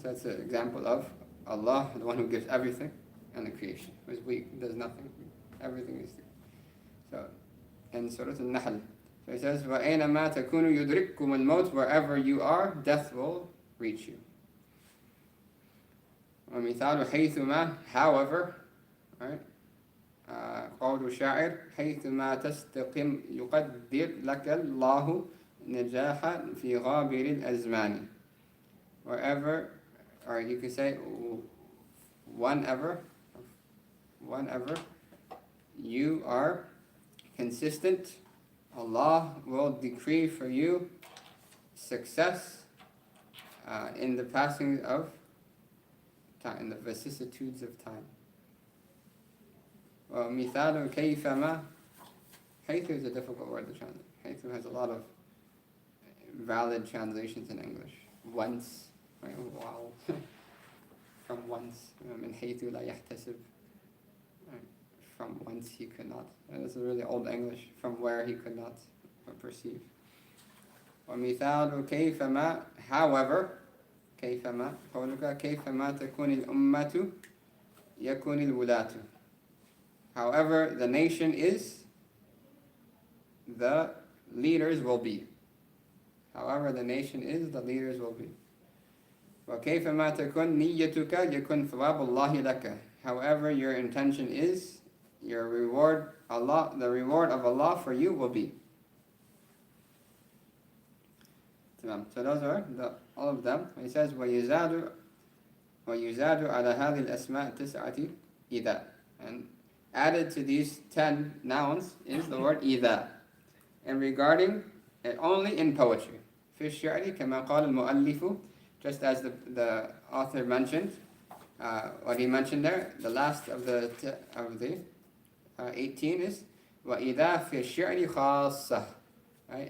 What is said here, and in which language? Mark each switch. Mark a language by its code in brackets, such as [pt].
[en] So that's an example of Allah, the one who gives everything, and the creation, who is weak, does nothing. Everything is there. So, in Surah Al-Nahl, so it says, [ar] وَأَيْنَمَا تَكُونُوا يُدْرِككُمُ الْمَوْتِ. [en] Wherever you are, death will reach you. [ar] وَمِثَالُ حَيْثُمَا, [en] however, right? [ar] قول الشاعر حيثما تستقم يقدر لك الله نجاحا في غابر الأزمان. [en] Wherever, or you could say whenever you are consistent, Allah will decree for you success in the passing of time, in the vicissitudes of time. [ar] وَمِثَالُ كَيْفَمَا. [en] Haythu is a difficult word to translate. Haythu has a lot of valid translations in English. Once, right? Wow. From once. [ar] من حيث لا يحتسب. Right? [en] From whence he could not. That's a really old English. From where he could not perceive. [ar] ومثال كيفما, [en] however, [ar] كيفما قولك كيفما تكون الأمة يكون الولاة. [en] However the nation is, the leaders will be. However the nation is, the leaders will be. [ar] وكيفما تكون نيتك يكون ثواب الله لك. [en] However your intention is, your reward, Allah, the reward of Allah for you will be. So those are all of them. He says [ar] ويزاد على هذه الأسماء التسعة إذا. [en] And added to these 10 nouns is the word إذا. And regarding it only in poetry. [ar] في الشعر كما قال المؤلف, [en] just as the author mentioned, what he mentioned there, the last of the 18 is [ar] وإذا في الشعر خاصة. [en] Right?